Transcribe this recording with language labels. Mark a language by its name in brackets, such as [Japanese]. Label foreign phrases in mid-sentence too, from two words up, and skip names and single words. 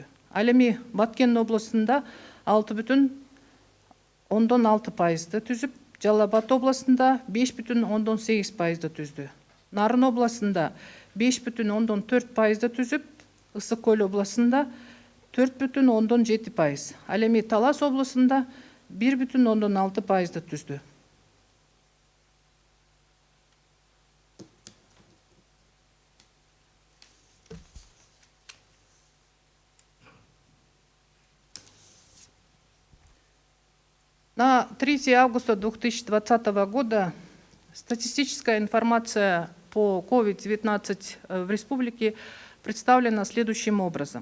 [Kyrgyz] Ал эми Баткен областында 6,6% түзүп, Жалал Абад областында 5,8% түздү. Нарын областында 5,4% түзүп, Ысык Көл областында 4,7%. Ал эми Талас областында 1,6% түздү. [Russian] На 3 августа 2020 года статистическая информация по COVID-19 в республике представлена следующим образом.